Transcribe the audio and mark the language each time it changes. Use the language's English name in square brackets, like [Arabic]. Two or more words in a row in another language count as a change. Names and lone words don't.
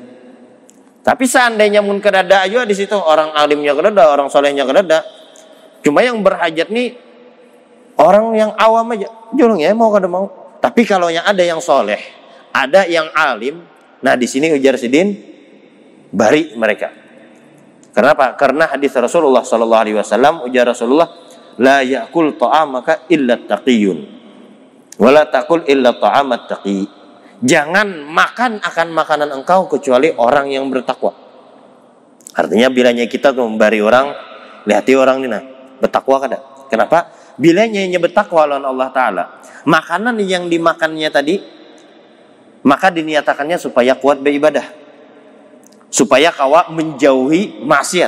[Banjar] Tapi seandainya mun kedada aja di situ orang alimnya kedada, orang solehnya kedada. Cuma yang berhajat nih orang yang awam aja, julung ya mau kada mau. Tapi kalau yang ada yang soleh, ada yang alim, nah di sini ujar sidin bari mereka. Kenapa? Karena hadis [Arabic] Rasulullah صلى الله عليه وسلم ujar Rasulullah, لا يأكل طعامك إلا تقي ولا تأكل إلا طعام تقي. [Banjar] Jangan makan akan makanan engkau kecuali orang yang bertakwa. Artinya bilanya kita tuh membari orang, lihati orang ini nah bertakwa kada. Kenapa? Bilanya bertakwa lawan Allah Ta'ala, makanan yang dimakannya tadi, maka diniatakannya supaya kuat beribadah, supaya kawa menjauhi maksiat.